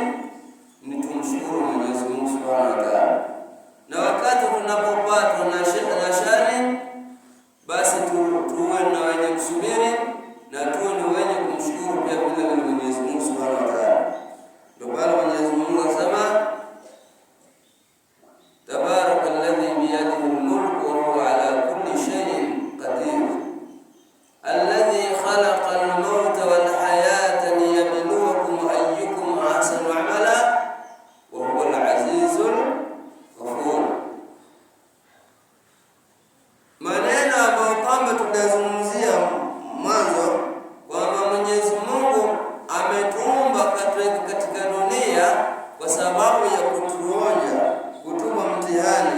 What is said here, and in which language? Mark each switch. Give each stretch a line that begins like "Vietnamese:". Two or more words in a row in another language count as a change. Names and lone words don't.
Swahili: Ni tumshukuru Mwenyezi Mungu
Arabic: سبحانه وتعالى.
Swahili: Na wakati tunapopata na shari, basi tuwe na wenye kusubiri na tuwe ni wenye kumshukuru pia vile vile Mwenyezi Mungu
Arabic: سبحانه وتعالى.
Swahili: Ndio pale Mwenyezi Mungu anasema
Arabic: تبارك الذي بيده الملك وهو على كل شيء قدير الذي خلق الموت والحياة ليبلوكم أيكم أحسن عملا وهو العزيز الغفور.
Swahili: Maneno ambayo kwamba tutazungumzia mwanzo kwamba Mwenyezi Mungu ametuumba katika dunia kwa sababu ya kutuonja, kutupa mtihani.